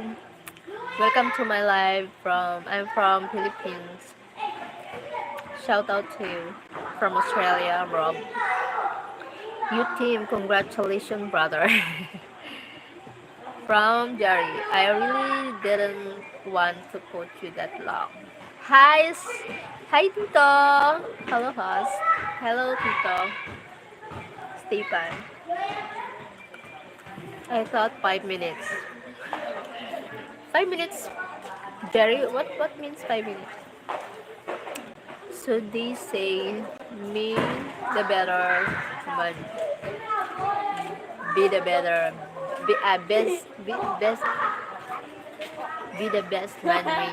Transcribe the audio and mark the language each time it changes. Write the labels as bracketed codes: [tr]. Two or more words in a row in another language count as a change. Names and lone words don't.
[en] Welcome to my live I'm from Philippines. Shout out to you from Australia, Rob. You team, congratulations, brother. From Jerry. I really didn't want to put you that long. Hi, hi, Tito. Hello, host. Hello, Tito. Stephen. I thought 5 minutes. 5 minutes, Jerry. What means 5 minutes? So they say me the better man, be the better, be best, be the best man win.